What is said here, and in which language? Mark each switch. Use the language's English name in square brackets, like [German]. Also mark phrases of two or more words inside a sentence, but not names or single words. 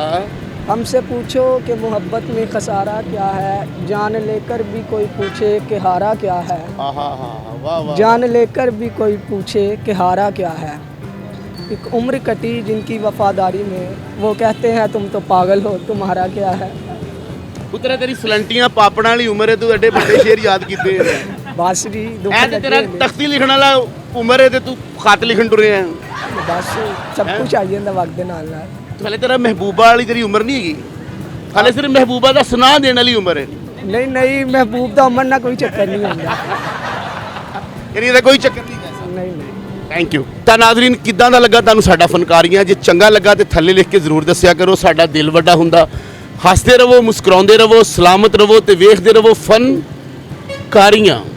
[Urdu] ہم سے پوچھو کہ محبت میں خسارہ کیا ہے، جان لے کر بھی کوئی پوچھے کہ ہارا کیا ہے, आहा हा वाह वाह। جان لے کر بھی کوئی پوچھے کہ ہارا کیا ہے، ایک عمر کٹی جن کی وفاداری میں، وہ کہتے ہیں تم تو پاگل ہو تمہارا کیا ہے. [Punjabi] ਪੁੱਤਰਾ ਤੇਰੀ ਸਲੰਟੀਆਂ ਪਾਪੜਾ ਵਾਲੀ ਉਮਰ ਹੈ, ਤੂੰ ਏਡੇ ਵੱਡੇ ਸ਼ੇਅਰ ਯਾਦ ਕੀਤੇ ਹੈਂ। ਬੱਸ ਜੀ ਦੁੱਖ ਐ ਤੇ ਤੇਰਾ ਲੱਗੇ ਨੇ। ਤਖ਼ਤੀ ਲਿਖਣ ਵਾਲਾ ਉਮਰ ਹੈ ਤੇ ਤੂੰ ਖ਼ਤ ਲਿਖਣ ਟੁਰੇ ਹੈ। ਬੱਸ ਸਭ ਕੁਝ ਆਈ ਜਾਂਦਾ वक्त ਦੇ ਨਾਲ ਨਾਲ। ਹਲੇ ਤੇਰਾ ਮਹਿਬੂਬਾ ਵਾਲੀ ਤੇਰੀ ਉਮਰ ਨਹੀਂ ਹੈਗੀ, ਹਲੇ ਸਿਰਫ਼ ਮਹਿਬੂਬਾ ਦਾ ਸੁਣਾ ਦੇਣੇ ਵਾਲੀ ਉਮਰ ਹੈ। ਨਹੀਂ ਨਹੀਂ महबूब ਦਾ ਉਮਰ ਨਾਲ ਕੋਈ ਚੱਕਰ ਨਹੀਂ ਹੁੰਦਾ। यानी ਇਹਦਾ ਕੋਈ ਚੱਕਰ ਨਹੀਂ ਹੈ। ਨਹੀਂ ਨਹੀਂ [English] Thank you. [Punjabi] ਤਾਂ ਨਾਜ਼ਰੀਨ ਕਿੱਦਾਂ ਦਾ ਲੱਗਾ ਤੁਹਾਨੂੰ ਸਾਡਾ ਫਨਕਾਰੀਆਂ? ਜੇ ਚੰਗਾ ਲੱਗਾ ਤੇ ਥੱਲੇ ਲਿਖ ਕੇ ਜ਼ਰੂਰ ਦੱਸਿਆ ਕਰੋ, ਸਾਡਾ ਦਿਲ ਵੱਡਾ ਹੁੰਦਾ। ਹੱਸਦੇ ਰਹੋ, ਮੁਸਕਰਾਉਂਦੇ ਰਹੋ, ਸਲਾਮਤ ਰਹੋ ਤੇ ਵੇਖਦੇ ਰਹੋ ਫਨਕਾਰੀਆਂ।